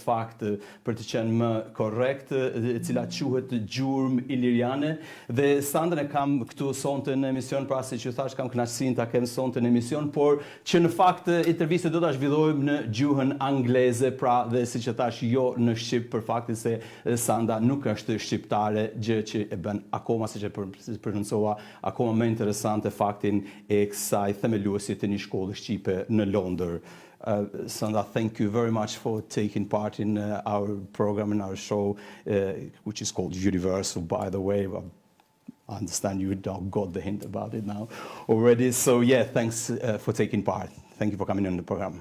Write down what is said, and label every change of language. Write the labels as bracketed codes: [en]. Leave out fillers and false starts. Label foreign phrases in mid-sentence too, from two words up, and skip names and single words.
[sq] fakt për të qenë më korrekt, e cila quhet Gjurmë Iliriane, dhe Sandën e kam këtu sonte në emision, pra si që thash kam kënaqësinë ta kem sonte në emision, por që në fakt intervistën do ta zhvillojmë në gjuhën angleze, pra dhe siç e thash jo në shqip, për faktin se Sanda nuk është shqiptare, gjë që e bën akoma, siç e përmendsova, akoma më interesante faktin e kësaj themeluesit të një shkolle shqipe në Londër. [en] Sanda, thank you very much for taking part in our program, in our show, which is called UniversAL, by the way. I understand you got the hint about it now already. So yeah, thanks for taking part. Thank you for coming on the program.